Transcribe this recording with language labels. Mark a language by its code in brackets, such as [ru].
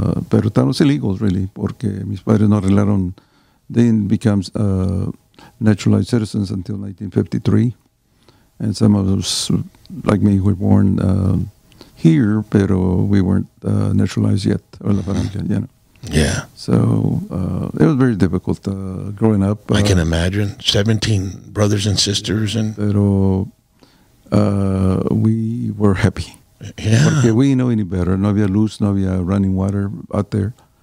[es] Pero estábamos [en] illegals, really, [es] porque mis padres no arreglaron. [en] They didn't become naturalized citizens until 1953. And some of us, like me, were born here, [es] pero [en] we weren't naturalized yet, or [es] la familia, [en] you know. Yeah. So it was very difficult growing up. I can imagine. 17 brothers and sisters. [es] Pero [en] we were happy. Yeah. [es] Porque [en] we didn't know any better. [es] No había luz, no había [en] running water [es] out there.